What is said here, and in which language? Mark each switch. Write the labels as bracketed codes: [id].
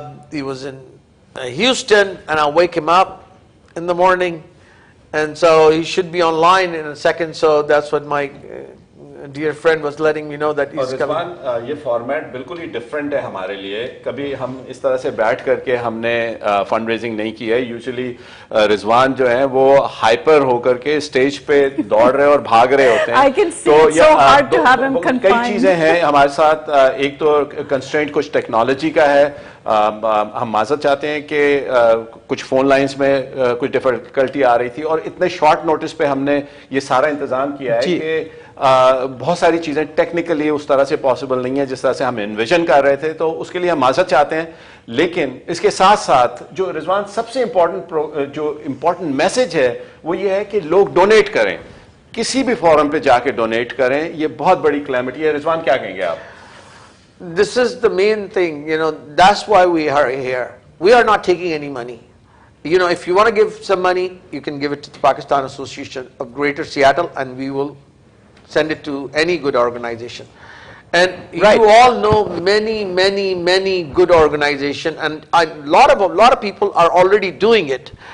[en] He was in Houston, and I'll wake him up in the morning. And so he should be online in a second, so that's what my dear friend was letting me know that he's coming. [hi] ये format बिल्कुल ही different है हमारे लिए. कभी हम इस तरह से बैठ करके हमने फंड रेजिंग नहीं की है. यूजुअली रिजवान जो है वो हाइपर होकर के स्टेज पे दौड़ रहे और भाग रहे होते हैं. [en] I can see it's so hard to have him confined. [hi] कई चीजें हैं हमारे साथ. एक तो कंस्ट्रेंट कुछ टेक्नोलॉजी का है. हम माजरत चाहते हैं कि कुछ फोन लाइंस में कुछ डिफिकल्टी आ रही थी, और इतने शॉर्ट नोटिस पे हमने ये सारा इंतजाम किया है कि बहुत सारी चीजें टेक्निकली उस तरह से पॉसिबल नहीं है जिस तरह से हम इन्विजन कर रहे थे. तो उसके लिए हम माजरत चाहते हैं. लेकिन इसके साथ साथ जो रिजवान सबसे इम्पोर्टेंट मैसेज है वो ये है कि लोग डोनेट करें, किसी भी फॉरम पे जाके डोनेट करें. ये बहुत बड़ी क्लैमिटी है. रिजवान क्या कहेंगे आप? [en] This is the main thing, you know, that's why we are here. We are not taking any money. You know, if you want to give some money, you can give it to the Pakistan Association of Greater Seattle, and we will send it to any good organization. And you all know many good organizations, and a lot of people are already doing it.